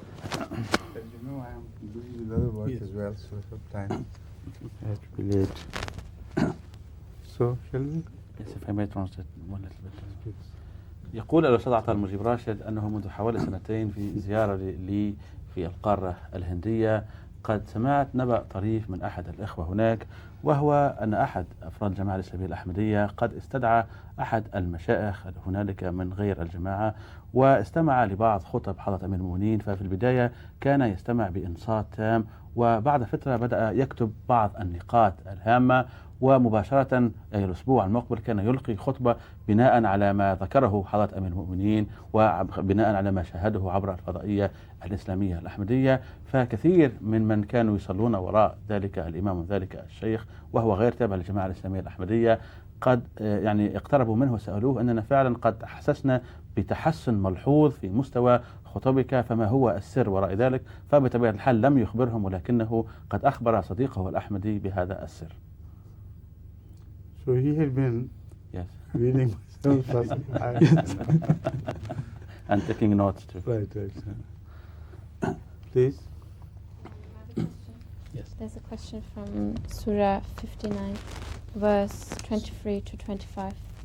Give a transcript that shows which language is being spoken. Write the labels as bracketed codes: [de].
[en] As you know, I am busy with other work as well, so sometimes I have to be late. So, shall we? Yes, if I may translate one little bit. [ar] يقول الأستاذ عطاء المجيب راشد أنه منذ حوالي سنتين في زيارة لي في القارة الهندية قد سمعت نبأ طريف من أحد الإخوة هناك، وهو أن أحد أفراد الجماعة الإسلامية الأحمدية قد استدعى أحد المشائخ هنالك من غير الجماعة واستمع لبعض خطب حضرة أمير المؤمنين. ففي البداية كان يستمع بإنصات تام، وبعد فترة بدأ يكتب بعض النقاط الهامة، ومباشرة الأسبوع المقبل كان يلقي خطبة بناء على ما ذكره حضرة أمير المؤمنين وبناء على ما شاهده عبر الفضائية الإسلامية الأحمدية. فكثير من كانوا يصلون وراء ذلك الإمام وذلك الشيخ وهو غير تابع للجماعة الإسلامية الأحمدية قد يعني اقتربوا منه وسألوه أننا فعلا قد أحسسنا بتحسن ملحوظ في مستوى خطبك، فما هو السر وراء ذلك؟ فبطبيعة الحال لم يخبرهم، ولكنه قد أخبر صديقه الأحمدي بهذا السر. [en] So he had been reading myself and taking notes too. Right. Please. Yes. There's a question from Surah 59, verse 23 to 25.